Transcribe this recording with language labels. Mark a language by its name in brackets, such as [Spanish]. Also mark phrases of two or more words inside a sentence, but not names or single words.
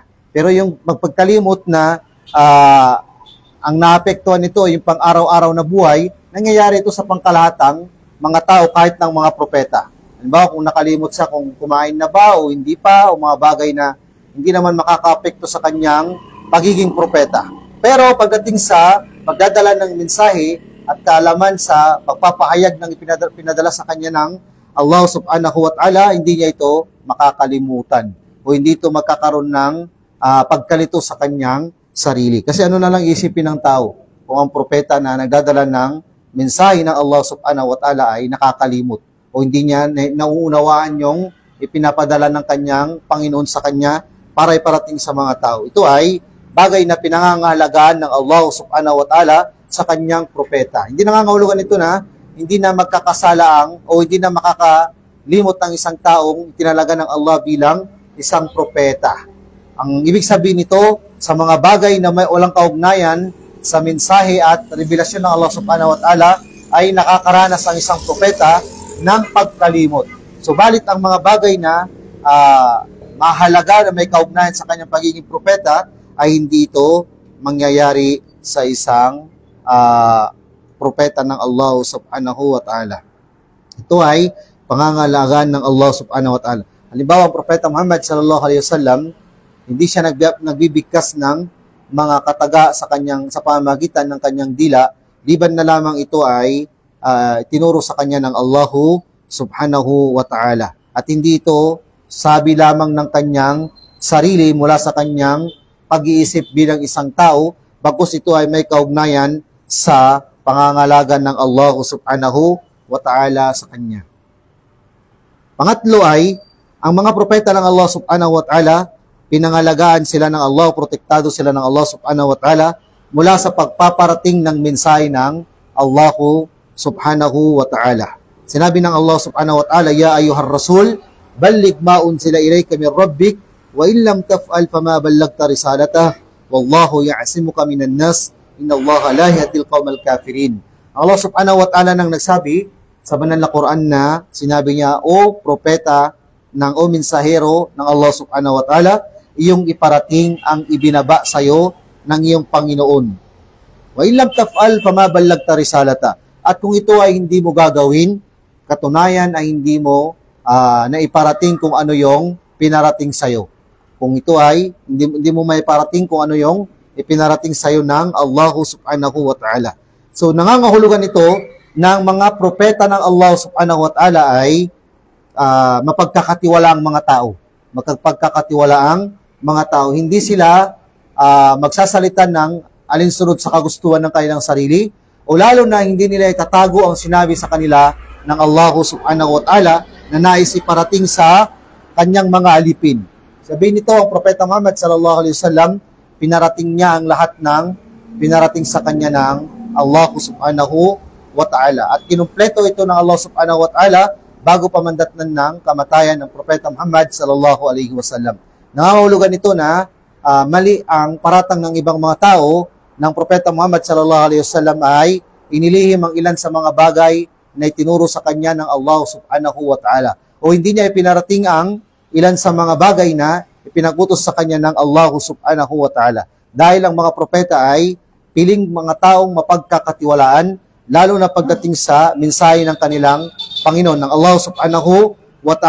[Filipino] Pero yung pagkalimot na ang naapektuhan nito, yung pang-araw-araw na buhay, nangyayari ito sa pangkalahatang mga tao kahit ng mga propeta. Halimbawa, kung nakalimot siya kung kumain na ba o hindi pa, o mga bagay na hindi naman makakaapekto sa kanyang pagiging propeta. Pero pagdating sa pagdadala ng mensahe at kaalaman sa pagpapahayag ng pinadala sa kanya ng Allah [Arabic] سبحانه وتعالى, [Filipino] hindi niya ito makakalimutan o hindi ito magkakaroon ng pagkalito sa kanyang sarili. Kasi ano na lang isipin ng tao kung ang propeta na nagdadala ng mensahe ng Allah [Arabic] سبحانه وتعالى [Filipino] ay nakakalimot o hindi niya nauunawaan yung ipinapadala ng kanyang Panginoon sa kanya para iparating sa mga tao. Ito ay bagay na pinangangahalagaan ng Allah [Arabic] سبحانه وتعالى [Filipino] sa kanyang propeta. Hindi nangangahulugan ito na hindi na magkakasalaang o hindi na makakalimot ng isang taong tinalaga ng Allah bilang isang propeta. Ang ibig sabihin nito, sa mga bagay na may walang kaugnayan sa mensahe at revelasyon ng Allah [Arabic] سبحانه وتعالى, [Filipino] ay nakakaranas ang isang propeta ng pagkalimot. Subalit ang mga bagay na mahalaga na may kaugnayan sa kanyang pagiging propeta, ay hindi ito mangyayari sa isang propeta ng Allah [Arabic] سبحانه وتعالى. [Filipino] Ito ay pangangalagaan ng Allah [Arabic] سبحانه وتعالى. [Filipino] Halimbawa, ang propeta Muhammad [Arabic] صلى الله عليه وسلم, [Filipino] hindi siya nagbibigkas ng mga kataga sa pamamagitan ng kanyang dila, liban na lamang ito ay tinuro sa kanya ng [Arabic] الله سبحانه وتعالى. [Filipino] At hindi ito sabi lamang ng kanyang sarili mula sa kanyang pag-iisip bilang isang tao, bagkus ito ay may kaugnayan sa pangangalaga ng Allah [Arabic] سبحانه وتعالى [Filipino] sa kanya. Pangatlo ay, ang mga propeta ng Allah [Arabic] سبحانه وتعالى, [Filipino] pinangalagaan sila ng Allah, protektado sila ng Allah [Arabic] سبحانه وتعالى [Filipino] mula sa pagpaparating ng mensahe ng Allah [Arabic] سبحانه وتعالى. Sinabi ng Allah subhanahu wa ta'ala, يا أيها الرسول بلغ ما أنزل إليك من ربك وإن لم تفعل فما بلغت رسالته والله يعصمك من الناس إن الله لا يهدي القوم الكافرين. [Filipino] Allah [Arabic] سبحانه وتعالى [Filipino] nang nagsabi sa banal na Quran na sinabi niya, O propeta o mensahero ng Allah [Arabic] سبحانه وتعالى, [Filipino] iyong iparating ang ibinaba sa iyo ng iyong Panginoon. [Arabic] وإن لم تفعل فما بلغت رسالته. [Filipino] At kung ito ay hindi mo gagawin, katunayan ay hindi mo naiparating kung ano yung pinarating sa iyo. Kung ito ay hindi mo maiparating kung ano yung ipinarating sa iyo ng Allah [Arabic] سبحانه وتعالى. [Filipino] So nangangahulugan ito ng mga propeta ng Allah [Arabic] سبحانه وتعالى [Filipino] ay mapagkakatiwalaang mga tao. Mapagkakatiwalaang mga tao. Hindi sila magsasalita ng alinsunod sa kagustuhan ng kanilang sarili o lalo na hindi nila itatago ang sinabi sa kanila ng Allah [Arabic] سبحانه وتعالى [Filipino] na nais iparating sa kanyang mga alipin. Sabihin nito, ang propeta Muhammad [Arabic] صلى الله عليه وسلم, [Filipino] pinarating niya ang lahat ng pinarating sa kanya ng Allah [Arabic] سبحانه وتعالى. [Filipino] At kinumpleto ito ng Allah [Arabic] سبحانه وتعالى [Filipino] bago pamandatnan ng kamatayan ng propeta Muhammad [Arabic] صلى الله عليه وسلم. [Filipino] Nangangahulugan ito na mali ang paratang ng ibang mga tao ng propeta Muhammad [Arabic] صلى الله عليه وسلم [Filipino] ay inilihim ang ilan sa mga bagay na itinuro sa kanya ng Allah [Arabic] سبحانه وتعالى. [Filipino] O hindi niya ipinarating ang ilan sa mga bagay na ipinagutos sa kanya ng Allah [Arabic] سبحانه وتعالى. [Filipino] Dahil ang mga propeta ay piling mga taong mapagkakatiwalaan, lalo na pagdating sa mensahe ng kanilang Panginoon, ng Allah [Arabic] سبحانه وتعالى.